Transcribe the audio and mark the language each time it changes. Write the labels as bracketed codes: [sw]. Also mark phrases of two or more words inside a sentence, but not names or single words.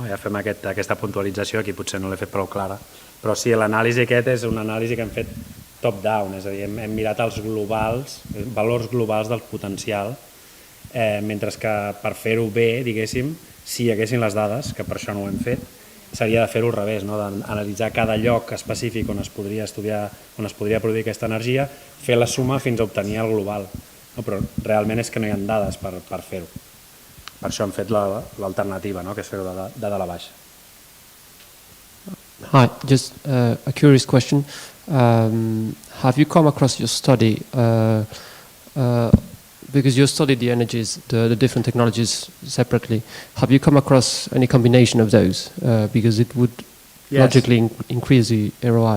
[ca] Ja fem aquesta puntualització, aquí potser no l'he fet prou clara, però sí, l'anàlisi aquest és una anàlisi que hem fet top-down, és a dir, hem mirat els globals, valors globals del potencial, mentre que per fer-ho bé, diguéssim, si hi haguessin les dades, que per això no ho hem fet, seria de fer-ho al revés, d'analitzar cada lloc específic on es podria estudiar, on es podria produir aquesta energia, fer la suma fins a obtenir el global. Però realment és que no hi ha dades per fer-ho. Per això hem fet l'alternativa, que és fer-ho de dalt a baix. [en] Hi, just a curious question. Have you come across your study because you studied the energies, the different technologies separately, have you come across any combination of those? Because it would logically increase the ROI.